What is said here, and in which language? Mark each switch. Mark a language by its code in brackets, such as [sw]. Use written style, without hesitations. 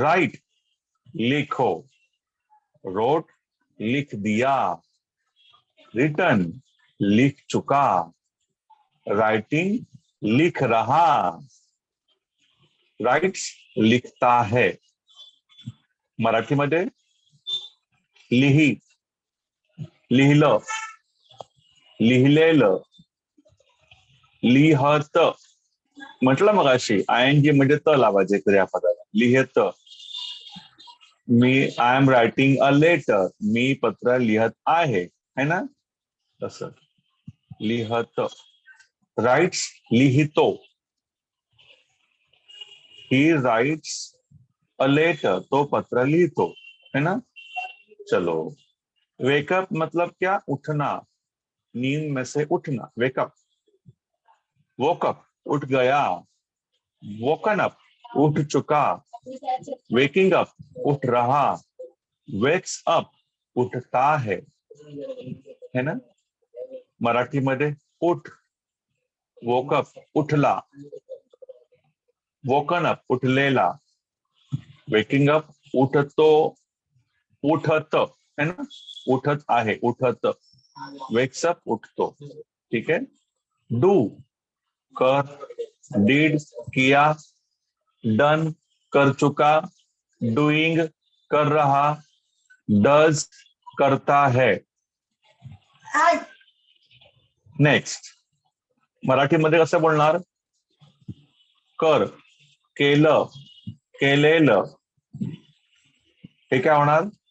[hi] Right लिखो, road लिख दिया, रिटन लिख चुका, राइटिंग लिख रहा, राइट्स लिखता है। [mr] मराठीमध्ये लिही, लिहिलं, लिहिलेलं, लिहत, म्हटलं मगाशी आयएनजी म्हणजे त लावायचे क्रियापदाला, लिहत। मी [en] I am writing a letter, [mr] मी पत्र लिहत आहे, है ना, तसं लिहत। राइट्स लिहितो, [en] he writes a letter, [mr] तो पत्र लिहितो, है ना। [hi] चलो, वेकअप मतलब क्या, उठना, नींद में से उठना, वेकअप। वोकअप उठ गया, वोकन अप उठ चुका, वेकिंग अप उठ रहा, वेक्स अप उठता है ना। [mr] मराठीमध्ये उठ, वोकअप उठला, वोकन अप उठलेला, वेकिंग अप उठतो, उठत, है ना, उठत आहे, उठत, वेक्स अप उठतो। [hi] ठीक है, डू कर, डिड किया, डन कर चुका, डूइंग कर रहा, डज करता है। [mr] नेक्स्ट, मराठीमध्ये कसं बोलणार, कर, केलं, केलेलं, हे काय होणार,